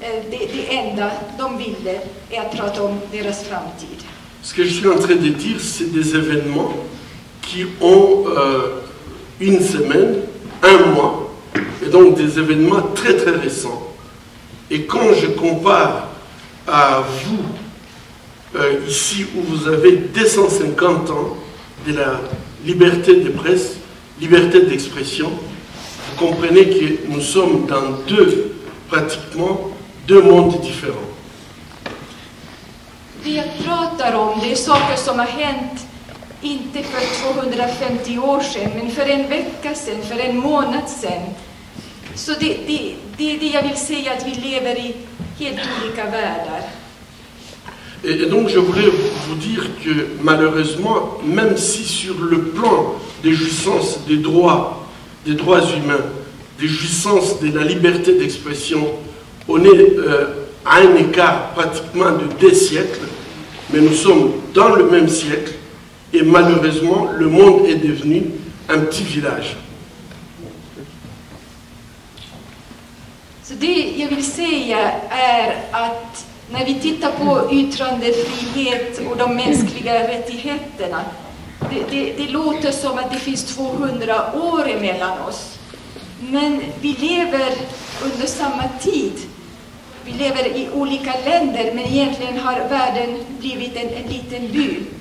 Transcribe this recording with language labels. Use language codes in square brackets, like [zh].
[sv] Det enda de ville är att prata om deras framtid. [fr] Ce que je suis en train de dire, c'est des événements qui ont une semaine, un mois, et donc des événements très très récents. Et quand je compare à vous, ici où vous avez 250 ans de la liberté de presse, liberté d'expression, vous comprenez que nous sommes dans pratiquement deux mondes différents. [sv] Det jag pratar om, det är saker som har hänt inte för 250 år sedan, men för en vecka sedan, för en månad sedan. Så det är det jag vill säga, att vi lever i helt olika världar. [fr] Et donc je voulais vous dire que malheureusement, même si sur le plan des jouissances des droits humains, des jouissances de la liberté d'expression, on est à un écart pratiquement de 2 siècles, mais nous sommes dans le même siècle et malheureusement le monde est devenu un petit village. [sv] Så det jag vill säga är att när vi tittar på yttrandefrihet och de mänskliga rättigheterna, det låter som att det finns 200 år emellan oss. Men vi lever under samma tid. Vi lever i olika länder, men egentligen har världen blivit en liten by.